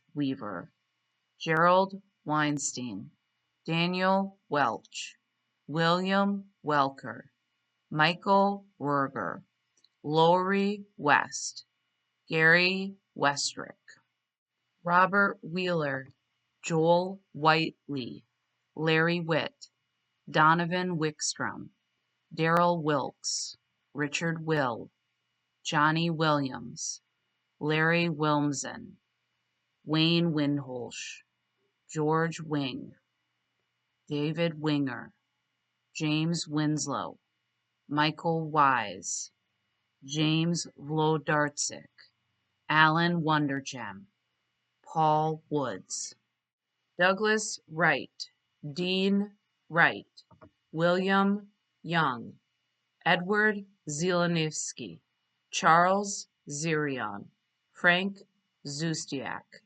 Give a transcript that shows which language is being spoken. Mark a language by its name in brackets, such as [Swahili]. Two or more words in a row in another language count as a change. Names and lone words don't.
[English] Weaver, Gerald Weinstein, Daniel Welch, William Welker, Michael Werger, Lori West, Gary Westrick, Robert Wheeler, Joel Whiteley, Larry Witt, Donovan Wickstrom, Darrell Wilkes, Richard Will, Johnny Williams, Larry Wilmsen, Wayne Windholsh, George Wing, David Winger, James Winslow, Michael Wise, James Vlodarczyk, Alan Wondergem, Paul Woods, Douglas Wright, Dean Wright, William Young, Edward Zielinski, Charles Zirion, Frank Zustiak.